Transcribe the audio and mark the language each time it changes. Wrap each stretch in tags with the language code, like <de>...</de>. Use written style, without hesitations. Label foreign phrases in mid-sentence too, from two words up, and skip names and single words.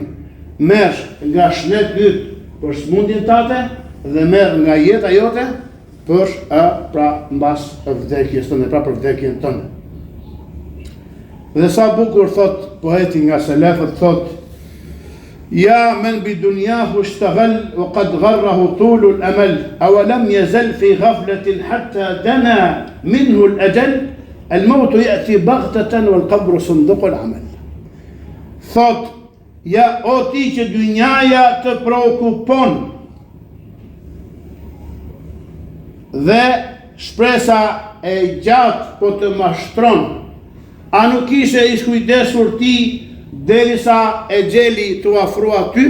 <sq>Merr nga shnet yt për smundjen tate dhe merr nga jeta jote për pra mbas vdekjes tënde, pra për vdekjen tënde. Dhe sa bukur thot poeti nga selefët, thot,</sq> <ar>"يا من بدنياه اشتغل وقد غره طول الأمل، أو لم يزل في غفلة حتى دنا منه الأجل، الموت يأتي بغتة والقبر صندوق العمل."</ar> <sq>Thot, ja o ti që dynjaja të preokupon dhe shpresa e gjatë po të mashtron, a nuk ishe i shkujdesur ti derisa e gjeli të afrua ty?</sq>